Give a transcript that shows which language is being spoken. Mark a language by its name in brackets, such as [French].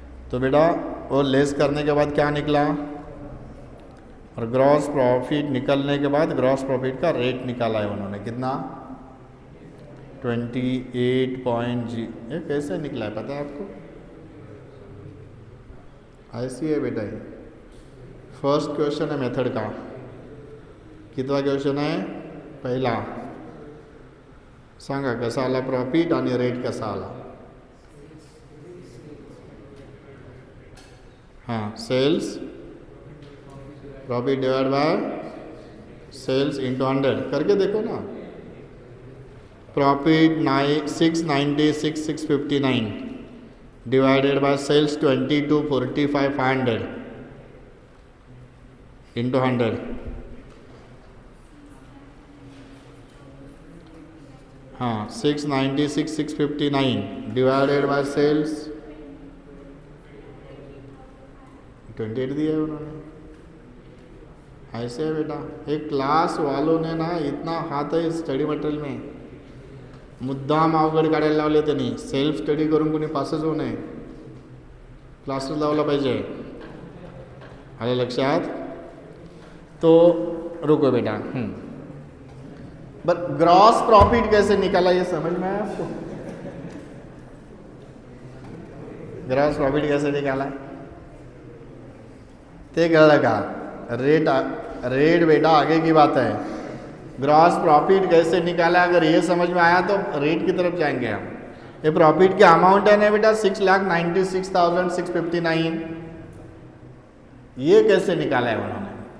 [Hindi] तो बेटा वो लेस करने के बाद क्या निकला? और ग्रॉस प्रॉफिट निकलने के बाद ग्रॉस प्रॉफिट का रेट निकाला है उन्होंने। कितना? 28.0। ये कैसे निकला है पता है आपको? ऐसी है बेटा, ये फर्स्ट क्वेश्चन है मेथड का। कितना क्वेश्चन है? [Marathi] पहिला। सांगा कसा आला प्रॉफिट आणि रेट कसा आला? [Hindi] हाँ, sales profit divide by sales into 100 करके देखो ना। [English] profit 696,659 divided by sales 22,45,500 [Hindi] into 100, हाँ 696 659 डिवाइडेड बाय सेल्स 28 दिया है उन्होंने। ऐसे है बेटा, एक क्लास वालों ने ना इतना हाथ है स्टडी मटेरियल में, [Marathi] मुद्दाम अवघड काढायला लावले त्यांनी। सेल्फ स्टडी करून कोणी पासच होऊ नये, क्लासेस लावला पाहिजे। आलं लक्षात? [Hindi] तो रुको बेटा, बट ग्रॉस प्रॉफिट कैसे निकाला ये समझ में आया आपको? [Marathi] ग्रॉस प्रॉफिट कैसे निकाला ते कळलं का? [Hindi] रेट बेटा आगे की बात है। ग्रॉस प्रॉफिट कैसे निकाला, अगर ये समझ में आया तो रेट की तरफ जाएंगे हम। ये प्रॉफिट की अमाउंट है ना बेटा 6,96,659, ये कैसे निकाला है उन्होंने?